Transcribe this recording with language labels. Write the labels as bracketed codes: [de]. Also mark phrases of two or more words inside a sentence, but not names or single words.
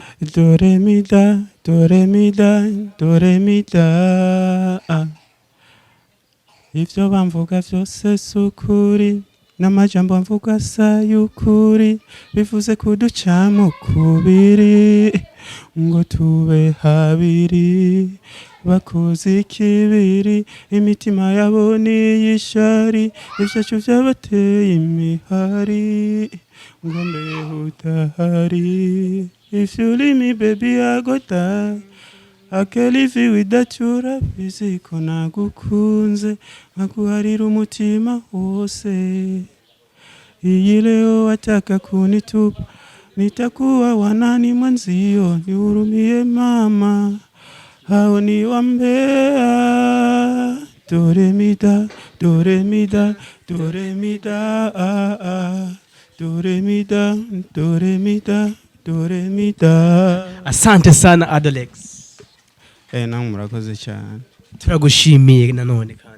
[rn] Dore Midai Dore Midai Dore Midai ivyo bamvuga vyose sukuri n'amajambo mvuga sayukuri bivuze kuducamo kubiri ngo tube habiri bakoze ikibiri imitima yabo niyishari ivyacu vyabateye imihari ngo mbeho utahari if [en] you leave me baby I go die I can't live without you [rn] urabizi ko nagukunze nkaguharira umutima wose [sw] iyi leo wataka kunitupa nitakuwa wanani mwanzio nihurumie mama hao ni wambea [rn] Dore Midai Dore Midai Dore Midai Dore Midai Dore Midai Dore Midai [sw] asante sana Adolex [rw] namwe murakoze cyane turagushimiye nanone kandi